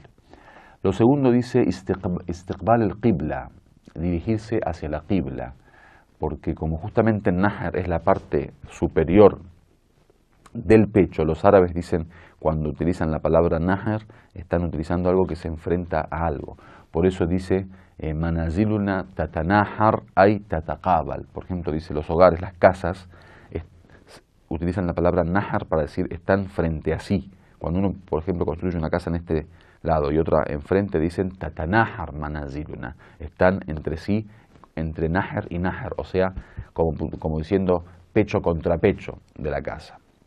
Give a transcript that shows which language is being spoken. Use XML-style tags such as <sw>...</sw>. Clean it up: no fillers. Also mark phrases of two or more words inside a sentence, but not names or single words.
<es>Lo segundo dice</es> <ar>istiqbal el-qibla,</ar> <es>dirigirse hacia la qibla, porque como justamente el nahr es la parte superior del pecho, los árabes dicen, cuando utilizan la palabra nahr, están utilizando algo que se enfrenta a algo. Por eso dice</es> <ar>manaziluna tatanahar ay tataqabal.</ar> <es>Por ejemplo, dice los hogares, las casas, utilizan la palabra nahar para decir están frente a sí. Cuando uno, por ejemplo, construye una casa en este lado y otra enfrente, dicen</es> <ar>tatanahar manaziluna.</ar> <es>Están entre sí, entre nahr y nahr, o sea, como diciendo pecho contra pecho de la casa.</es>